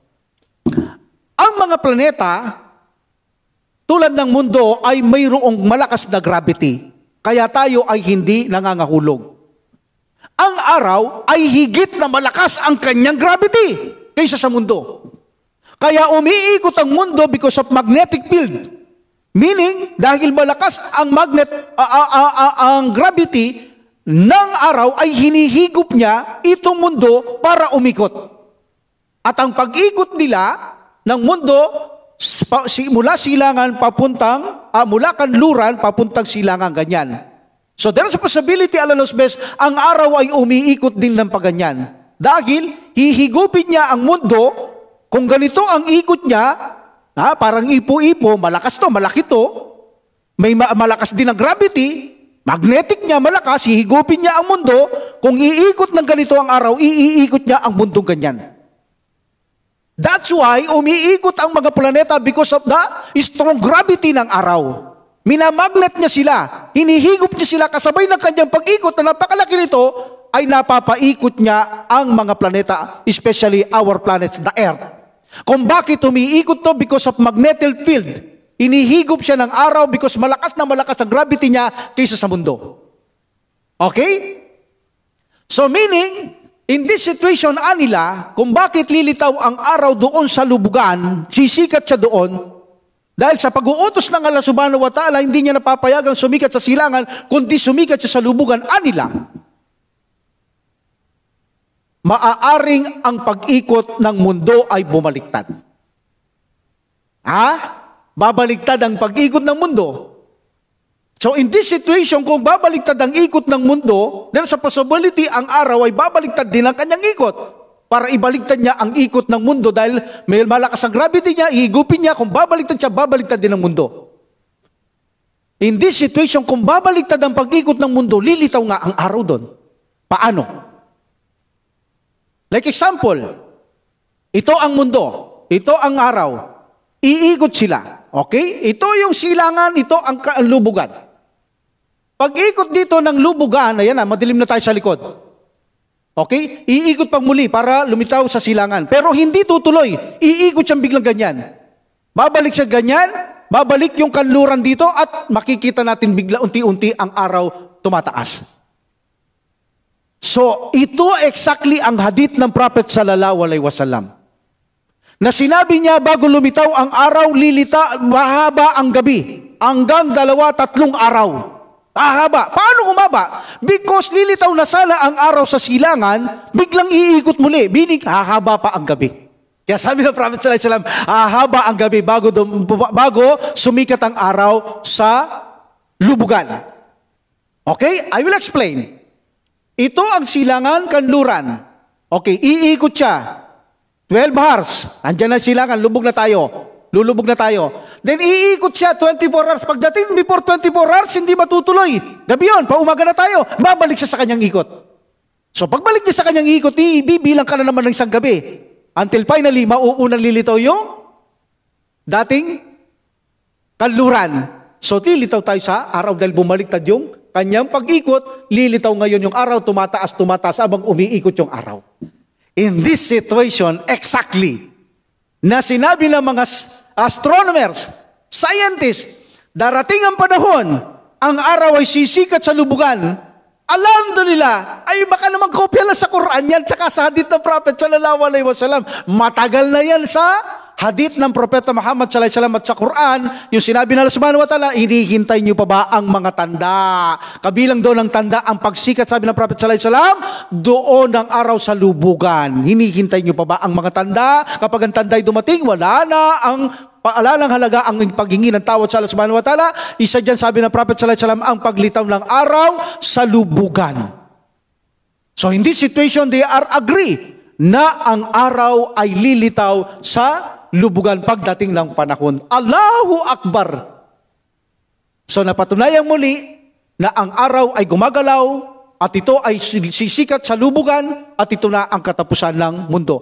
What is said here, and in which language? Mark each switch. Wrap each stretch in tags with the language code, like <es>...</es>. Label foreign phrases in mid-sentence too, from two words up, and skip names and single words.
<tl>Ang mga planeta, tulad ng mundo, ay mayroong malakas na gravity. Kaya tayo ay hindi nangangahulog. Ang araw ay higit na malakas ang kanyang gravity kaysa sa mundo. Kaya umiikot ang mundo</tl> <en>because of magnetic field.</en> <tl>Meaning, dahil malakas ang ang gravity ng araw ay hinihigop niya itong mundo para umikot. At ang pag-ikot nila ng mundo mula silangan papuntang, mula kanluran papuntang silangan, ganyan.</tl> <en>So there is a possibility, Allah knows best,</en> <tl>ang araw ay umiikot din ng paganyan. Dahil hihigupin niya ang mundo, kung ganito ang ikot niya, parang ipo-ipo, malakas to, malaki to, may malakas din ang gravity, magnetic niya malakas, hihigupin niya ang mundo, kung iikot ng ganito ang araw, iikot niya ang mundong ganyan.</tl> <en>That's why</en> <tl>umiikot ang mga planeta</tl> <en>because of the strong gravity</en> <tl>ng araw. Minamagnet niya sila, hinihigop niya sila kasabay ng kanyang pag-ikot na napakalaki nito, ay napapaikot niya ang mga planeta,</tl> <en>especially our planets, the Earth.</en> <tl>Kung bakit umiikot to?</tl> <en>Because of magnetic field.</en> <tl>Inihigop siya ng araw because malakas na malakas ang gravity niya kaysa sa mundo.</tl> <en>Okay? So meaning, in this situation,</en> <tl>nila, kung bakit lilitaw ang araw doon sa lubugan, sisikat siya doon, dahil sa pag-uutos ng Allah</tl> <ar>سبحانه وتعالى,</ar> <tl>hindi niya napapayagang sumikat sa silangan, kundi sumikat siya sa lubugan, nila. Maaaring ang pag-ikot ng mundo ay bumaliktad. Babaliktad ang pag-ikot ng mundo.</tl> <en>So in this situation,</en> <tl>kung babaliktad ang ikot ng mundo, then sa possibility, ang araw ay babaliktad din ang kanyang ikot. Para ibaliktad niya ang ikot ng mundo dahil may malakas ang gravity niya, ihigupin niya, kung babaliktad siya, babaliktad din ang mundo.</tl> <en>In this situation,</en> <tl>kung babaliktad ang pag-ikot ng mundo, lilitaw nga ang araw doon. Paano?</tl> <en>Like example,</en> <tl>ito ang mundo, ito ang araw, iikot sila. Okay? Ito yung silangan, ito ang lubugan. Pag-ikot dito ng lubugan, ayan madilim na tayo sa likod. Okay? Iikot pag muli para lumitaw sa silangan. Pero hindi tutuloy. Iikot siyang biglang ganyan. Babalik siya ganyan, babalik yung kanluran dito at makikita natin bigla unti-unti ang araw tumataas. So, ito exactly ang hadith ng Prophet</tl> <ar>صلى الله عليه وسلم.</ar> <tl>Na sinabi niya bago lumitaw ang araw, mahaba ang gabi. Hanggang 2-3 araw. Haba. Paano humaba? Because lilitaw na sana ang araw sa silangan, biglang iikot muli. Meaning, hahaba pa ang gabi. Kaya sabi ng Prophet</tl> <ar>صلى الله عليه وسلم,</ar> <tl>haba ang gabi bago sumikat ang araw sa lubugan.</tl> <en>Okay? I will explain.</en> <tl>Ito ang silangan kanluran. Okay, iikot siya. 12 hours. Andiyan na silangan, lubog na tayo. Lulubog na tayo. Then iikot siya 24 hours. Pagdating before 24 hours, hindi matutuloy. Gabi yun, paumaga na tayo. Babalik siya sa kanyang ikot. So pagbalik niya sa kanyang ikot, ibibilang ka na naman ng isang gabi. Until finally, mauunang lilitaw yung dating kanluran. So lilitaw tayo sa araw dahil bumaliktad yung kanyang pag-ikot, lilitaw ngayon yung araw, tumataas abang umiikot yung araw.</tl> <en>In this situation, exactly,</en> <tl>na sinabi ng mga</tl> <en>astronomers, scientists,</en> <tl>darating ang panahon, ang araw ay sisikat sa lubugan. Alam doon nila, ay baka naman kopya lang sa Quran yan, tsaka sa hadith ng Prophet</tl> <ar>صلى الله عليه وسلم.</ar> <tl>Matagal na yan sa hadith ng Propeta Muhammad</tl> <ar>صلى الله عليه وسلم</ar> <tl>at sa Quran, yung sinabi ng Allah</tl> <ar>سبحانه وتعالى,</ar> <tl>hinihintay niyo pa ba ang mga tanda? Kabilang doon ang tanda, ang pagsikat, sabi ng Prophet</tl> <ar>صلى الله عليه وسلم,</ar> <tl>doon ang araw sa lubugan. Hinihintay niyo pa ba ang mga tanda? Kapag ang tanda ay dumating, wala na ang paalalang halaga ang paghingi ng tawad sa Allah</tl> <ar>سبحانه وتعالى.</ar> <tl>Isa dyan, sabi ng Prophet</tl> <ar>صلى الله عليه وسلم,</ar> <tl>ang paglitaw ng araw sa lubugan.</tl> <en>So in this situation, they are agree</en> <tl>na ang araw ay lilitaw sa lubugan pagdating ng panahon.</tl> <ar>الله أكبر!</ar> <tl>So napatunayan muli na ang araw ay gumagalaw at ito ay sisikat sa lubugan at ito na ang katapusan ng mundo.</tl>